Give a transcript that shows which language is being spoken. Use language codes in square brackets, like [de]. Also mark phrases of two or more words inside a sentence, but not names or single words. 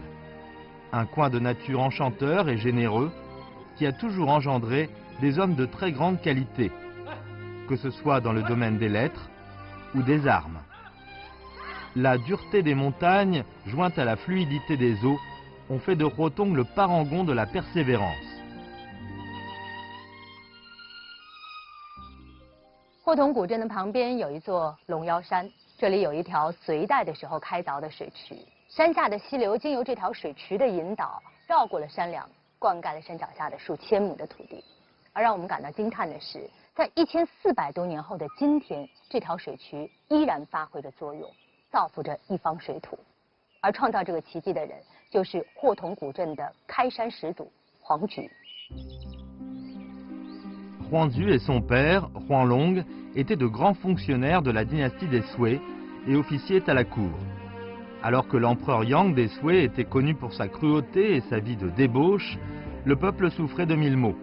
[fr] Un coin de nature enchanteur et généreux qui a toujours engendré des hommes de très grande qualité, que ce soit dans le domaine des lettres ou des armes. La dureté des montagnes, jointe à la fluidité des eaux, ont fait de Rotrong le parangon de la persévérance. [zh] 霍同古镇的旁边有一座龙腰山，这里有一条隋代的时候开凿的水渠，山下的溪流经由这条水渠的引导，绕过了山梁，灌溉了山脚下的数千亩的土地。而让我们感到惊叹的是，在1400多年后的今天，这条水渠依然发挥着作用，造福着一方水土。而创造这个奇迹的人，就是霍同古镇的开山始祖黄举。 [fr] Huangju et son père, Huanglong, étaient de grands fonctionnaires de la dynastie des Sui et officiaient à la cour. Alors que l'empereur Yang des Sui était connu pour sa cruauté et sa vie de débauche, le peuple souffrait de 1000 maux.